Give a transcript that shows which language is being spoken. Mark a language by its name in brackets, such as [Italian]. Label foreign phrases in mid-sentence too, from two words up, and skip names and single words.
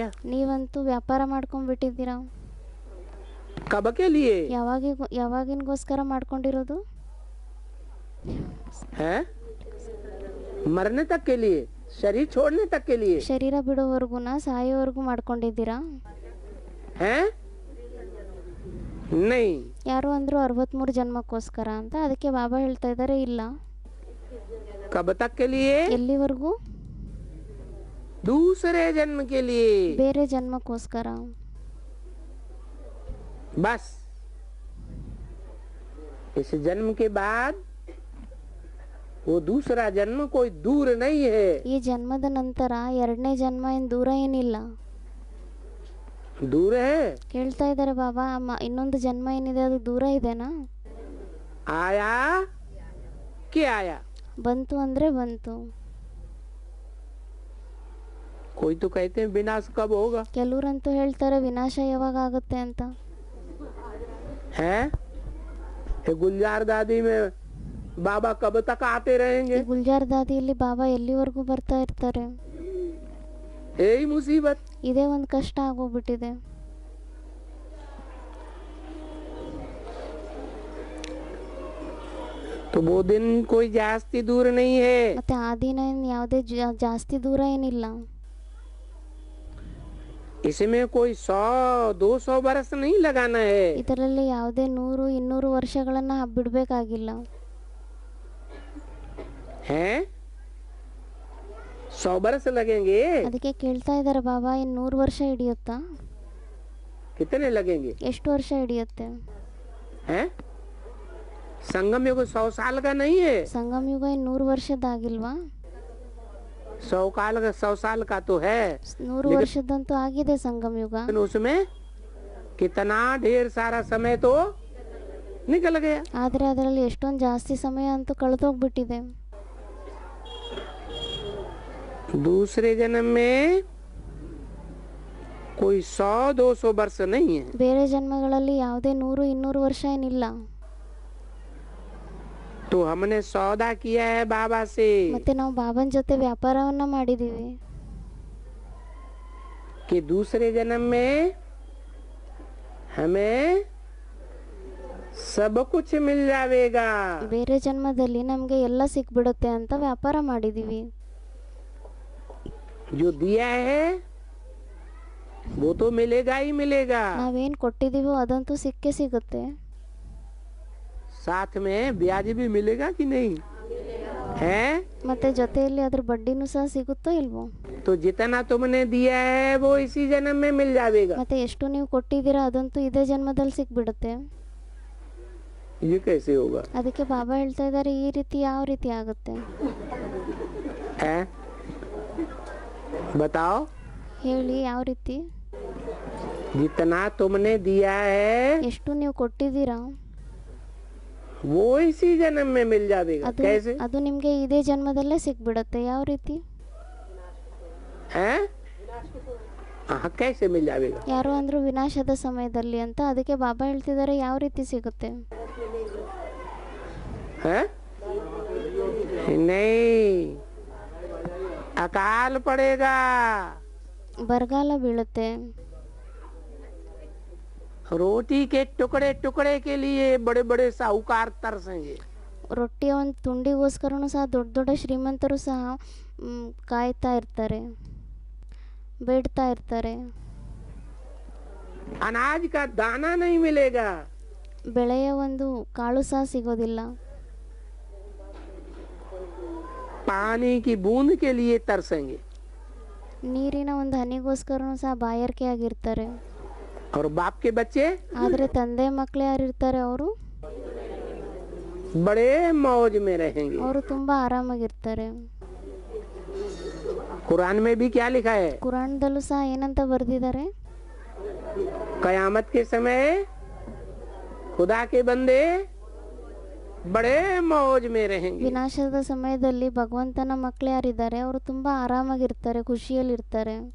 [Kannada] ನೀವಂತೂ ವ್ಯಾಪಾರ ಮಾಡ್ಕೊಂಡ್ಬಿಟ್ಟಿದ್ದೀರಾ. [Hindi] कब के लिए? [Kannada] ಯಾವಾಗಿಗೋಸ್ಕರ ಮಾಡ್ಕೊಂಡಿರೋದು? [Hindi] है? मरने तक के लिए, शरीर छोड़ने तक के लिए. [Kannada] ಶರೀರ ಬಿಡೋವರೆಗೂನ ಸಾಯೋವರೆಗೂ ಮಾಡ್ಕೊಂಡಿದ್ದೀರಾ? [Hindi] है? नहीं. [Kannada] ಯಾರು ಅಂದ್ರು 63 ಜನ್ಮಕ್ಕೋಸ್ಕರ ಅಂತ. ಅದಕ್ಕೆ ಬಾಬಾ ಹೇಳ್ತಾ ಇದ್ದಾರೆ, ಇಲ್ಲ. [Hindi] कब तक के लिए? [Kannada] ಎಲ್ಲಿವರೆಗೂ? [Hindi] दूसरे जन्म के लिए. [Kannada] ಬೇರೆ ಜನ್ಮಕ್ಕೋಸ್ಕರ. [Hindi] बस इस जन्म के बाद वो दूसरा जन्म कोई दूर नहीं है। [Kannada] ಈ ಜನ್ಮದ ನಂತರ ಎರಡನೇ ಜನ್ಮ ಏನು ದೂರ ಏನಿಲ್ಲ. [Hindi] दूर है। [Kannada] ಕೇಳ್ತಾ ಇದ್ದಾರೆ ಬಾಬಾ, ಇನ್ನೊಂದು ಜನ್ಮ ಏನಿದೆ ಅದು ದೂರ ಇದೆನಾ? [Hindi] आया क्या आया? [Kannada] ಬಂತು ಅಂದ್ರೆ ಬಂತು. [Hindi] कोई तो कहते हैं विनाश कब होगा [Kannada] ಕೆಲವರಂತೂ ಹೇಳ್ತಾರೆ ವಿನಾಶ ಯಾವಾಗ ಆಗುತ್ತೆ ಅಂತ. [Hindi] है? ये गुलजार दादी में बाबा कब तक आते रहेंगे? [Kannada] ಈ ಗುಲ್ಜಾರ್ ದಾದಿಯಲ್ಲಿ ಬಾಬಾ ಎಲ್ಲಿವರೆಗೂ ಬರ್ತಾ ಇರ್ತಾರೆ? [Hindi] यही मुसीबत। [Kannada] ಇದೇ ಒಂದು ಕಷ್ಟ ಆಗೋಗ್ಬಿಟ್ಟಿದೆ. [Hindi] तो वो दिन कोई जास्ती दूर नहीं है। [Kannada] ಮತ್ತೆ ಆ ದಿನ ಏನ್ ಯಾವುದೇ ಜಾಸ್ತಿ ದೂರ ಏನಿಲ್ಲ. [Hindi] इसमें कोई 100-200 वर्ष नहीं लगाना है। [Kannada] ಇದರಲ್ಲಿ ಯಾವುದೇ 100-200 ವರ್ಷಗಳನ್ನ ಬಿಡಬೇಕಾಗಿಲ್ಲ. [Hindi] हैं? 100 वर्ष लगेंगे? [Kannada] ಅದಕ್ಕೆ ಕೇಳ್ತಾ ಇದ್ದಾರೆ ಬಾಬಾ, ಇನ್ನು 100 ವರ್ಷ ಹಿಡಿಯುತ್ತಾ? [Hindi] कितने लगेंगे? [Kannada] ಎಷ್ಟು ವರ್ಷ ಹಿಡಿಯುತ್ತೆ? [Hindi] हैं? संगम युग 100 साल का नहीं है। [Kannada] ಸಂಗಮ ಯುಗ ಇನ್ನು 100 ವರ್ಷದಾಗಿಲ್ವಾ? [Hindi] 100 साल का तो है, [Kannada] 100 ವರ್ಷದಂತೂ ಆಗಿದೆ ಸಂಗಮ ಯುಗ. [Hindi] लेकिन उसमें कितना ढेर सारा समय तो निकल गया। [Kannada] ಆದ್ರೆ ಅದರಲ್ಲಿ ಎಷ್ಟೊಂದು ಜಾಸ್ತಿ ಸಮಯ ಅಂತೂ ಕಳೆದೋಗ್ಬಿಟ್ಟಿದೆ. [Hindi] दूसरे जन्म में कोई 100-200 वर्ष नहीं है। [Kannada] ಬೇರೆ ಜನ್ಮಗಳಲ್ಲಿ ಯಾವುದೇ 100-200 ವರ್ಷ ಏನಿಲ್ಲ. [Hindi] तो हमने सौदा किया है बाबा से [Kannada] ಮತ್ತೆ ನಾವು ಬಾಬನ್ ಜೊತೆ ವ್ಯಾಪಾರವನ್ನ ಮಾಡಿದೀವಿ [Hindi] कि दूसरे जन्म में हमें सब कुछ मिल जाएगा। [Kannada] ಬೇರೆ ಜನ್ಮದಲ್ಲಿ ನಮಗೆ ಎಲ್ಲ ಸಿಕ್ಬಿಡುತ್ತೆ ಅಂತ ವ್ಯಾಪಾರ ಮಾಡಿದೀವಿ. [Hindi] जो दिया है वो तो मिलेगा ही मिलेगा, [Kannada] ನಾವೇನ್ ಕೊಟ್ಟಿದೀವೋ ಅದಂತೂ ಸಿಕ್ಕೇ ಸಿಗುತ್ತೆ. [Hindi] साथ में ब्याज भी मिलेगा कि नहीं है? [Kannada] ಮತ್ತೆ ಜೊತೆಯಲ್ಲಿ ಅದ್ರ ಬಡ್ಡಿನೂ ಸಹ ಸಿಗುತ್ತೋ ಇಲ್ವೋ? [Hindi] तो जितना तुमने दिया है वो इसी जन्म में मिल जाएगा। [Kannada] ಮತ್ತೆ ಎಷ್ಟು ನೀವು ಕೊಟ್ಟಿದ್ದೀರಾ ಅದಂತೂ ಇದೇ ಜನ್ಮದಲ್ಲಿ ಸಿಕ್ಬಿಡುತ್ತೆ. [Hindi] ये कैसे होगा? [Kannada] ಅದಕ್ಕೆ ಬಾಬಾ ಹೇಳ್ತಾ ಇದ್ದಾರೆ, ಈ ರೀತಿ ಯಾವ ರೀತಿ ಆಗುತ್ತೆ [Hindi] है? बताओ। [Kannada] ಹೇಳಿ, ಯಾವ ರೀತಿ? [Hindi] जितना तुमने दिया है [Kannada] ಎಷ್ಟು ನೀವು ಕೊಟ್ಟಿದ್ದೀರಾ [Hindi] वो इसी जन्म में मिल जाएगा। कैसे? [Kannada] ಅದು ನಿಮ್ಗೆ ಇದೇ ಜನ್ಮದಲ್ಲೇ ಸಿಕ್ಬಿಡುತ್ತೆ. ಯಾವ ರೀತಿ? [Hindi] हैं? हाँ, कैसे मिल जाएगा? [Kannada] ಯಾರು ಅಂದ್ರು ವಿನಾಶದ ಸಮಯದಲ್ಲಿ ಅಂತ. ಅದಕ್ಕೆ ಬಾಬಾ ಹೇಳ್ತಿದ್ದಾರೆ, ಯಾವ ರೀತಿ ಸಿಗುತ್ತೆ? [Hindi] हैं? नहीं, अकाल पड़ेगा। [Kannada] ಬರಗಾಲ ಬೀಳುತ್ತೆ. [Hindi] रोटी के टुकड़े टुकड़े के लिए बड़े बड़े साहूकार तरसेंगे। [Kannada] ರೊಟ್ಟಿಯ ಒಂದು ತುಂಡಿಗೋಸ್ಕರನೂ ಸಹ ದೊಡ್ಡ ದೊಡ್ಡ ಶ್ರೀಮಂತರು ಸಹ ಕಾಯ್ತಾ ಇರ್ತಾರೆ, ಬೇಡ್ತಾ ಇರ್ತಾರೆ. [Hindi] अनाज का दाना नहीं मिलेगा। [Kannada] ಬೆಳೆಯ ಒಂದು ಕಾಳು ಸಹ ಸಿಗೋದಿಲ್ಲ. [Hindi] पानी की बूंद के लिए तरसेंगे। [Kannada] ನೀರಿನ ಒಂದು ಹನಿಗೋಸ್ಕರನೂ ಸಹ ಬಾಯಾರಿಕೆ ಆಗಿರ್ತಾರೆ. [Hindi] और बाप के बच्चे [Kannada] ಆದರೆ ತಂದೆ ಮಕ್ಕಳು ಯಾರಿರ್ತಾರೆ ಅವರು [Hindi] बड़े मौज में रहेंगे। [Kannada] ಅವರು ತುಂಬಾ ಆರಾಮಾಗಿರ್ತಾರೆ. [Hindi] कुरान में भी क्या लिखा है? [Kannada] ಕುರಾನ್ದಲ್ಲೂ ಸಹ ಏನಂತ ಬರೆದಿದ್ದಾರೆ? [Hindi] कयामत के समय खुदा के बंदे बड़े मौज में रहेंगे। [Kannada] ವಿನಾಶದ ಸಮಯದಲ್ಲಿ ಭಗವಂತನ ಮಕ್ಕಳು ಯಾರಿದ್ದಾರೆ ಅವರು ತುಂಬಾ ಆರಾಮಾಗಿರ್ತಾರೆ, ಖುಷಿಯಲ್ಲಿರ್ತಾರೆ.